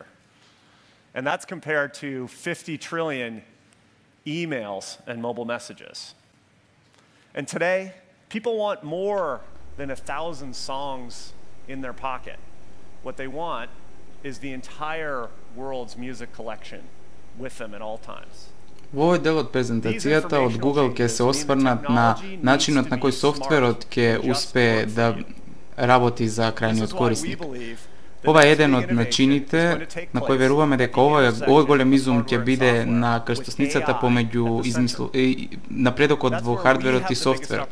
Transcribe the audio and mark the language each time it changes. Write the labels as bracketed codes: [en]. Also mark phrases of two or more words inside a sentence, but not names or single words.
[en] And that's compared to 50 trillion emails and mobile messages. And today, people want more than 1,000 songs in their pocket. What they want is the entire world's music collection with them at all times. [mk] Во овој дел од презентацијата од Google ќе се осврнат на начинот на кој софтверот ќе успее да работи за крајниот корисник. Ова е еден од начините на кој веруваме дека овој голем изум ќе биде на крстосницата помеѓу напредокот во хардверот и софтверот.